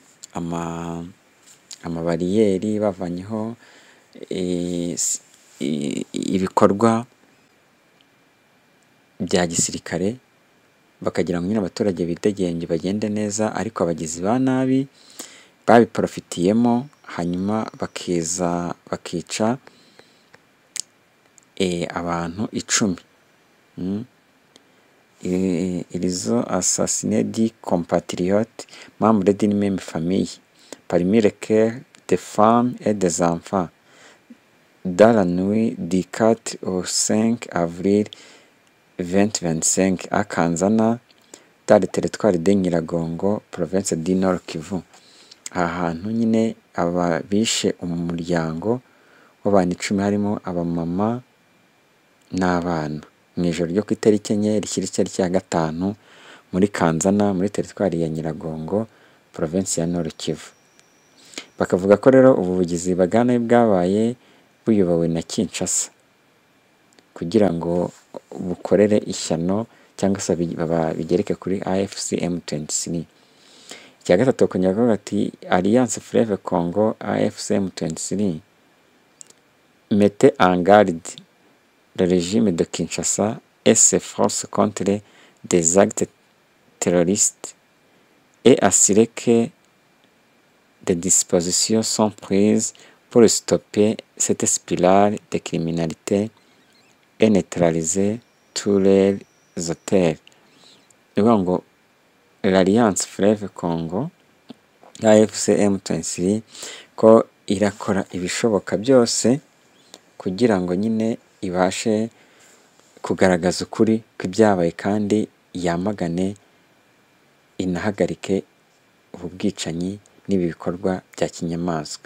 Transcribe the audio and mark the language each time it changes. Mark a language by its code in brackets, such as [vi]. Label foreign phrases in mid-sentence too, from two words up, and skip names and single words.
[rw] amabariyeri, bavanyeho ibikorwa bya gisirikare, bakagira ngo nyine abaturage bidegenge bagende neza, ariko abagizi ba nabi babiporofitiyemo, hanyuma bakica abantu 10. [fr] Ils ont assassiné 10 compatriotes membres d'une même famille, parmi lesquels des femmes et des enfants, dans la nuit du 4 au 5 avril 2025 à Kanzana, dans le territoire de Nyiragongo, province du Nord Kivu. [rw] Ahantu nyine aba bishe umuryango w'abantu 10 harimo abamama n'abana, mu ijoro ryo ku itariki 4 rishyira itariki ya 5 muri Kanzana, muri teritwari ya Nyiragongo, province ya Nord Kivu. Bakavuga ko rero ubu bugizi bwa nabi bwabaye buyobowe na Kinshasa kugira ngo bukorere ishyano cyangwa se bigereke kuri AFC M23. Icya gatatu kongera kuvuga ati [fr] Alliance Fleuve Congo AFC M23 mettait en garde le régime de Kinshasa et ses forces contre des actes terroristes et assurait que des dispositions sont prises pour stopper cette spirale de criminalité et neutraliser tous les auteurs. [rw] Donc, l'Alliance Fleuve Congo AFC M23 ko irakora ibishoboka byose kugira ngo nyine ibashe kugaragaza ukuri kw'ibyabaye kandi yamagane inahagarike ubu bwicanyi n'ibi bikorwa bya kinyamaswa.